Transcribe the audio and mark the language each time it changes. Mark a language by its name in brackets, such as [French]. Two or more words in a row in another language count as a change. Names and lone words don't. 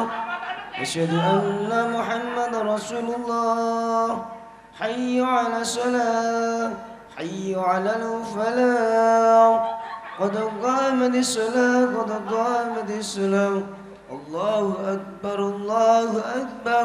[Arabic] أشهد أن محمدا رسول الله. حي على الصلاة. حي على الفلاح. قد قامت الصلاة، قد قامت الصلاة. الله أكبر، الله أكبر.